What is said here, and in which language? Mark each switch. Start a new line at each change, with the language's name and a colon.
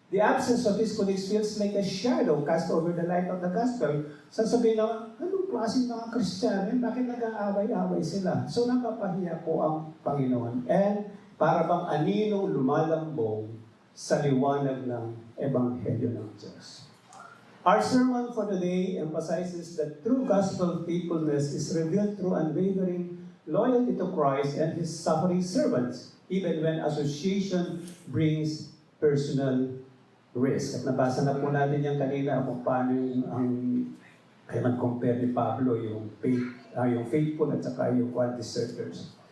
English: The absence of his colleagues feels like a shadow cast over the light of the gospel.
Filipino: Sasabihin na, anong klaseng mga Kristiyano? Bakit nag-aaway-away sila? So napapahiya po ang Panginoon. And para bang aninong lumalambong sa liwanag ng Ebanghelyo ng Diyos.
English: Our sermon for today emphasizes that true gospel faithfulness is revealed through unwavering loyalty to Christ and His suffering servants, even when association brings personal risk.
Filipino: At nabasa na po natin yan kanina kung paano kaya nag-compare ni Pablo yung faithful at saka yung deserters.